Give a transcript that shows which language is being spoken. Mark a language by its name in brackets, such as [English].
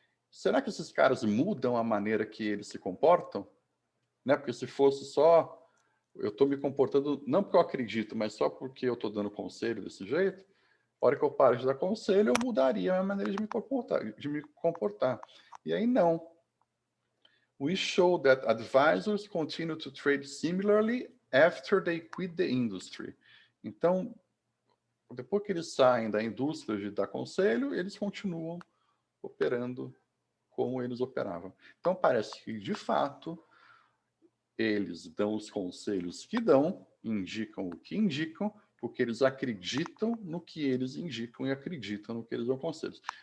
[Portuguese] Será que esses caras mudam a maneira que eles se comportam? Né? Porque se fosse só... Eu estou me comportando, não porque eu acredito, mas só porque eu estou dando conselho desse jeito, a hora que eu paro de dar conselho, eu mudaria a minha maneira de me comportar. E aí, não. [English] We show that advisors continue to trade similarly after they quit the industry. [Portuguese] Então, depois que eles saem da indústria de dar conselho, eles continuam operando como eles operavam. Então, parece que, de fato, eles dão os conselhos que dão, indicam o que indicam, porque eles acreditam no que eles indicam e acreditam no que eles dão conselhos.